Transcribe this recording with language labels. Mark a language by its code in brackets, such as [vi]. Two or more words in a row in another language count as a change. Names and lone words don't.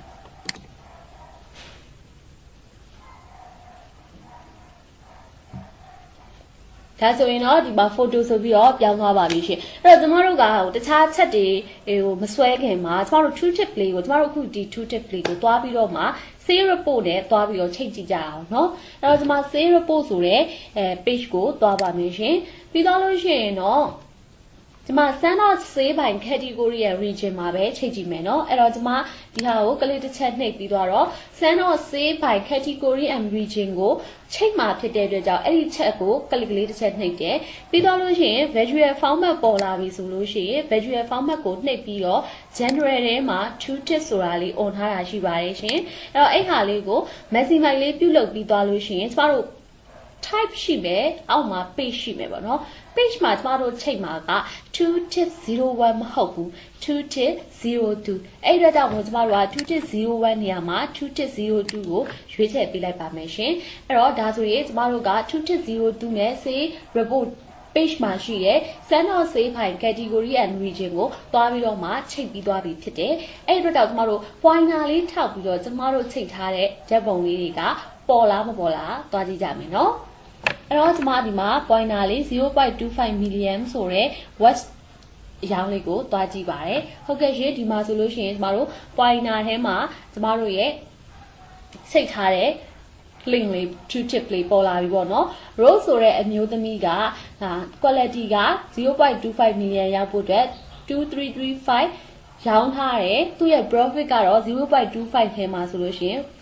[my] ဒါဆိုရင်တော့ဒီမှာ photo ဆိုပြီးတော့ပြောင်းသွားပါပြီရှင်အဲ့တော့ကျမတို့ကတခြားချက်တွေဟိုမဆွဲခင်မှာကျမတို့ tooltip လေးကိုကျမတို့အခုဒီ tooltip လေးကိုတွားပြီးတော့မှ [en] save report [my] နဲ့တွားပြီးတော့ချိန်ကြည့်ကြအောင်เนาะအဲ့တော့ကျမ [en] save report [my] ဆိုတဲ့page ကိုတွားပါမယ်ရှင်ပြီးတော့လို့ရှိရင်တော့ကျမ [en] send out save by category [my] ရဲ့ region မှာပဲချိန်ကြည့်မယ်เนาะအဲ့တော့ကျမ ဒီဟာကိုကလေးတစ်ချက်နှိပ်ပြီးတော့ [en] send out save by category and region [my] ကိုချိန်မှာဖြစ်တဲ့အတွက်ကြောင့်အဲ့ဒီချက်ကိုကလေးတစ်ချက်နှိပ်တယ်ပြီးတော့လို့ရှိရင် [en] visual format [my] ပေါ်လာပြီဆိုလို့ရှိရင် [en] visual format [my] ကိုနှိပ်ပြီးတော့ general ထဲမှာ tooltips ဆိုတာလေး on ထားတာရှိပါတယ် ရှင်အဲ့တော့အဲ့ဟာလေးကို maximize လေးပြုလုပ်ပြီးသွားလို့ရှိရင်ကျမတို့ type ရှိမယ်အောက်မှာ page ရှိမယ်ပေါ့နော် page မှာကျမတို့ချိန်မှာက tooltips 01မဟုတ်ဘူး tooltips 02အဲ့ဒါကြောင့်မို့ကျမတို့က tooltips 01နေရာမှာ tooltips 02ကိုရွေးချယ်ပေးလိုက်ပါမယ်ရှင်အဲ့တော့ဒါဆိုရင်ကျမတို့က tooltips 02နဲ့ [en] save report page [my] မှာရှိတဲ့ [en] send out save file category and region [my] ကိုတွားပြီးတော့မှချိန်ပြီးသွားပြီဖြစ်တယ်အဲ့ဒီတော့ကျမတို့ pointer လေးထောက်ပြီးတော့ကျမတို့ချိန်ထားတဲ့ဓာ တ်ပုံလေးတွေကပေါ်လားမပေါ်လားတွားကြည့်ကြမယ်နော်အဲ့တော့ကျမဒီမှာ pointer လေး 0.25 million ဆိုတဲ့ watch ရောင်းလေးကိုတွားကြည့်ပါတယ်ဟုတ်ကဲ့ရှင်ဒီမှာဆိုလို့ရှိရင်ကျမတို့ pointer ထဲမှာကျမတို့ရဲ့စိတ်ထားတဲ့ link လေး Tooltip လေးပေါ်လာပြီပေါ့နော် Rose ဆိုတဲ့အမျိုးသမီးက quality က 0.25 million ရောက်ဖို့အတွက်2335ရောင်းထားတယ်သူ့ရဲ့ profit ကတော့ 0.25 ထဲမှာဆိုလို့ရှိရင်